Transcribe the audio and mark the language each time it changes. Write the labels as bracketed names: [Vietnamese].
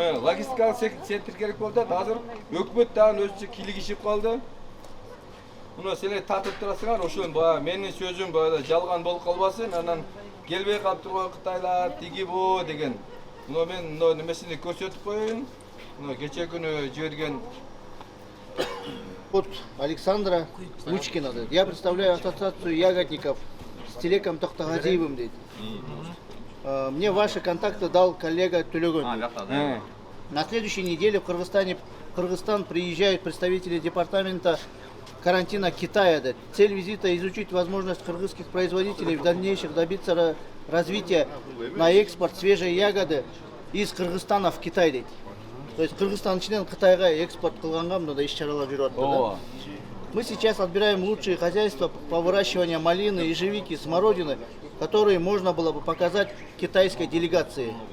[Kyrgyz] Логистикалык центр керек болуп атат. Азыр өкмөт дагы өзүнчө килигишип калды. Муну силер татып турасыңар, ошон баягы менин сөзүм баягы жалган болуп калбасын, анан келбей калып турган Кытайлар тиги бу деген. Муну мен немесини көрсөтүп коеюн. Муну кече күнү жиберген [Russian] Вот Александра Лучкина. Я представляю ассоциацию ягодников с телеком Тохтагазиевым. Мне ваши контакты дал коллега Тулегон. На следующей неделе в Кыргызстан приезжают представители департамента карантина Китая. Цель визита – изучить возможность кыргызских производителей в дальнейшем добиться развития на экспорт свежей ягоды из Кыргызстана в Китай. [Kyrgyz] То есть Кыргызстан ичинен Кытайга экспорт кылганга мындай иш-чаралар жүрүп атат. [Russian] Мы сейчас отбираем лучшие хозяйства по выращиванию малины, ежевики, смородины, которые можно было бы показать китайской делегации.